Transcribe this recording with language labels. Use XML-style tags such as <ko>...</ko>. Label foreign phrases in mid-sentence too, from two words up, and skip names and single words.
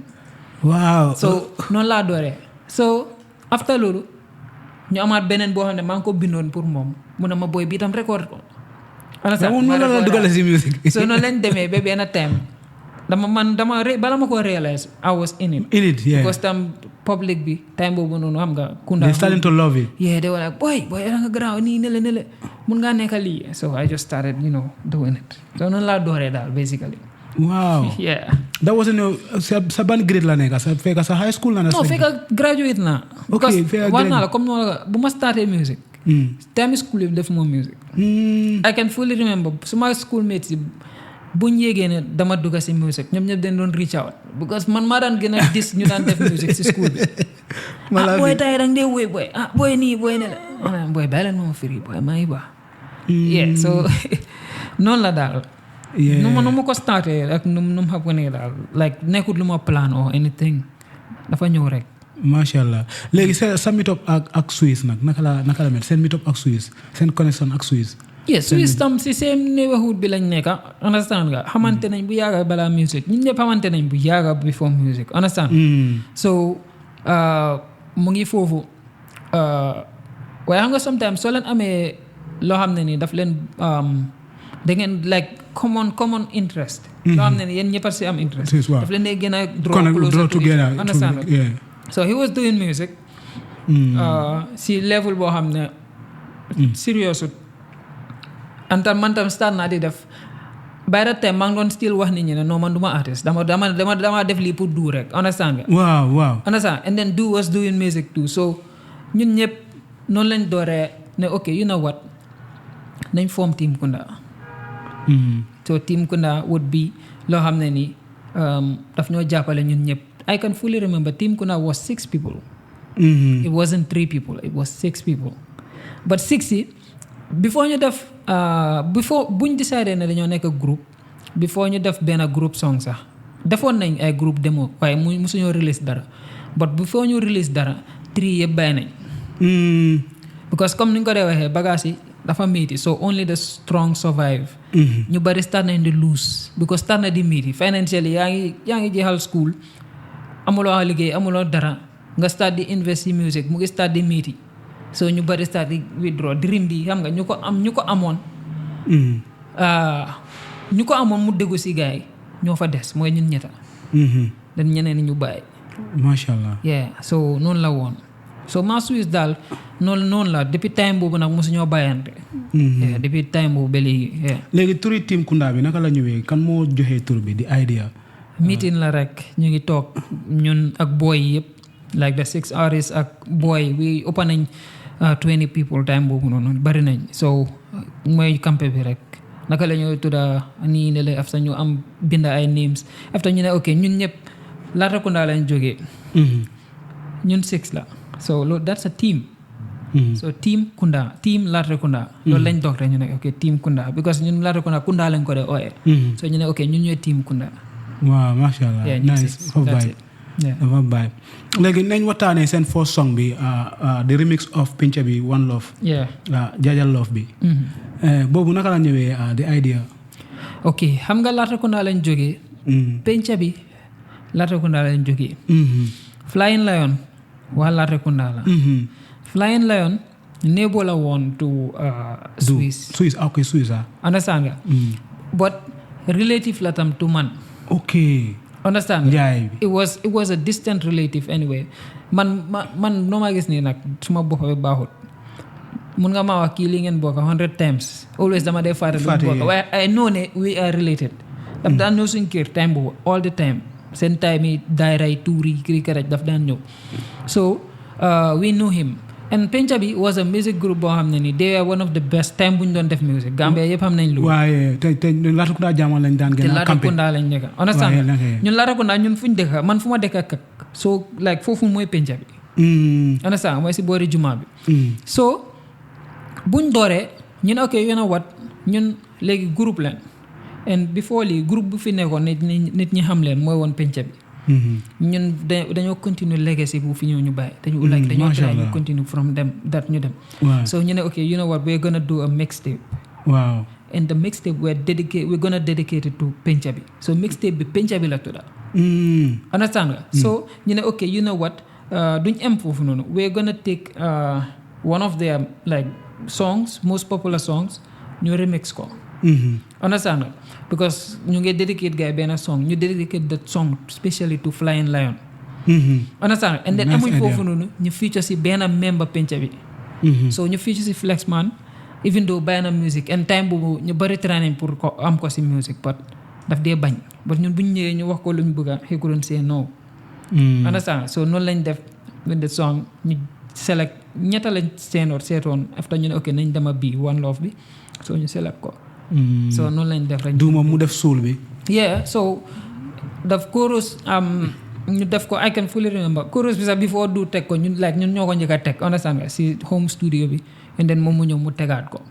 <wo>waaw so noonu laa dooree so after loolu ñu amaat beneen boo xam ne maa ngi ko bindoon pour moom mu ne ma boy bi itam record ko noonu la dugale si musique so noonu lañ demee ba benn time bala ma ko</wo> <en>realize I was in it because</en> <wo>tam public bi time boobu noonu xam nga kunda</wo> <en>they starting to love it they were like</en> <wo>boy da nga garaaw nii nele mun ngaa nekk lii so</wo> <en>I just started doing it</en> <wo>so noonu laa dooree daal basically</wo> <en>wow that wasn't</en> <wo>sa ban grade la nekk sa fekk sa</wo> <en>high school</en> <wo>la na fekk graduate na because war naa la comme noonu la bu ma starté music time school yi def moom music</wo> <en>I can fully remember</en> <wo>suma schoolmates yi buñ yéegee ne dama dugg si music ñoom ñëpp dañ doon</wo> <en>reach out because</en> <wo>man maa daan gën a dis ñu daan def music si school bi booy tay dang dee woy boy boy nii boy ne la boy bàyyi leen moom firi boy maa ngi baax so noonu la daal nu ma ko starté ak nu mu xam ne daal like nekkut lu ma</wo> <en>plan or anything</en> <wo>dafa ñëw rek macha allah léegi sa</wo> <en>meet up</en> <wo>ak Suisse nag naka la mel seen</wo> <en>meet up</en> <wo>ak Suisse seen connection ak Suisse Suisse tam si same neighborhood bi lañ nekk understand nga xamante nañ bu yàgga balaa music ñun ñëpp xamante nañ bu yàgga</wo> <en>before music understand</en> <wo>so mu ngi foofu waaye xam nga sometimes soo leen amee loo xam ne ni daf leen da ngeen like</wo> <en>common interest.</en> <wo>loo xam ne ni yéen ñëpp a si am interest. daf leen dee gën a</wo> <en>draw closer together. Understand? So he was doing music.</en> <wo>Si level boo xam ne serious and man tam start naa di def</wo> <en>by that time</en> <wo>maa ngi doon still wax nit ñi ne non man du ma artiste dama def lii pour du rek. Understand nga?</wo> <en>Wow. Understand? And then Du was doing music too.</en> <wo>So ñun ñëpp noonu lañ dooree ne</wo> <en>ok you know what</en> <wo>nañ form Team Kunda.</wo> <en>So Team Kunda would be</en> <wo>loo xam ne ni daf ñoo jàppale ñun ñëpp.</wo> <en>I can fully remember Team Kunda was 6 people. It wasn't 3 people, it was 6 people.</en> <wo>But 6 yi before ñu def before buñ décidé ne dañoo nekk groupe before ñu def benn groupe song sax defoon nañ ay groupe demo waaye musuñoo release dara but before ñu release dara 3 yëpp bàyyi nañ. Because comme ni nga ko dee waxee bagage yi dafa metti so</wo> <en>only the strong survive.</en> <wo>ñu bari start nañ di lose because start na di metti financially yaa ngi jeexal school amuloo liggéey amuloo dara nga start di invest ci music mu ngi start di metti so ñu bari start di withdraw dream bi xam nga ñu ko amoon mu déggu ci gaay ñoo fa des mooy ñun ñetta dañ ñeneen ñu bàyyi</wo> <ar>masha Allah.</ar> <wo>Yeah, so noonu la woon so ma Swiss daal noonu la depuis time boobu nag mosu ñoo bàyyante. Depuis time boobu ba léegi turi Team Kunda bi naka la ñëwee kan moo joxee tur bi di idea. meeting la rek ñu ngi toog ñun ak boy yëpp</wo> <en>like the 6 artists</en> <wo>ak boy</wo> <en>we open</en> <wo>nañ 20 people time boobu noonu bari nañ so mooy campé bi rek naka la ñuy tudda nii ne la after ñu am binda ay names after ñu ne ok ñun ñëpp Latrikunda lañ jógee. ñun 6 la so loolu</wo> <en>that's a team.</en> <wo>So Team Kunda Team Latrikunda loolu lañ doog rek ñu ne ok Team Kunda because ñun Latrikunda Kunda lañ ko dee ooyee. So ñu ne ok ñun ñooy Team Kunda. waaw macha allah nice dafa bàyyi léegi nañ waxtaanee seen first song bi</wo> <en>the remix of</en> <wo>Pincha bi One Love. Jaajal Love bi. boobu naka la ñëwee the idea. ok xam nga Latrikunda lañ jógee. Pincha bi Latrikunda lañ jógee. Flying Lion waa Latrikunda la. Flying Lion neighbor la woon to Swiss.</wo> <en>Okay, Swiss.</en> <wo>Understand nga. But relative la tam to man.</wo> <en>Okay. Understand? Yeah. It was a distant relative anyway.</en> <wo>Man no ma gis ni nak suma boppa bi baaxut. Mun nga ma wax kii li ngeen bokk 100 times. Always dama dee fàtte lu bokk.</wo> <en>Waaye I know ne we are related.</en> <wo>Daf daan ñëw suñ kër time boobu</wo> <en>all the time.</en> <wo>Seen time yi daayray tuuri kiri karaj daf daan ñëw.</wo> <en>So we knew him. And Pincha bi was a music group</en> <wo>boo xam ne ni</wo> <en>they were one of the best time</en> <wo>bu ñu doon def</wo> <en>music Gambia</en> <wo>yëpp xam nañ lu. waaye te Latrikunda jaamal lañ daan gën a campé. Latrikunda lañ nekk. Understand ñun Latrikunda ñun fuñ dëkk man fu ma dëkk ak so like foofu mooy Pincha bi. Understand mooy si boori juma bi. So buñ dooree ñun</wo> <en>ok you know what</en> <wo>ñun léegi groupe leen and before lii groupe bu fi nekkoon nit ñi xam leen mooy woon Pincha bi. ñun dañoo</wo> <en>continue legacy</en> <wo>bu fi ñëw ñu bàyyi dañoo try ñu continue</wo> <en>from them that</en> <wo>ñu dem. So ñu ne</wo> <en>ok you know what we're gonna do a mixtape. Wow. And the mixtape we're gonna dedicate it to Pincha bi so mixtape</en> <wo>bi Pincha bi la tudda. Understand nga. So ñu ne</wo> <en>ok you know what</en> <wo>duñ em foofu noonu</wo> <en>we're gonna take one of their like songs most popular songs</en> <wo>ñu remix ko. Understand nga because ñu ngi dedicate guy benn song ñu dedicate</wo> <en>that song specially to Flying Lion.</en> <wo>Understand and then amuñ foofu noonu ñu feature si benn member Pincha bi. So ñu feature si Flexman</wo> <en>even though</en> <wo>bàyyi na music and time boobu ñu bari training pour ko am ko si music but daf dee bañ but ñun buñ ñëwee ñu wax ko luñ bëgg</wo> <en>he couldn't say no.</en> <wo>Understand so noonu lañ def</wo> <en>with the song</en> <wo>ñu select ñetta lañ seetoon after ñu ne ok nañ dema bii One Love bi so ñu select ko. So noonu lañ def rek. du moom mu def soul bi. yeah so daf chorus ñu def ko</wo> <en>I can fully remember</en> <wo>chorus bi sax before du teg ko ñun ñoo ko njëkk a teg understand nga si</wo> <en>home studio</en> <wo>bi</wo> <en>and then</en> <wo>moom mu ñëw mu tegaat ko.</wo>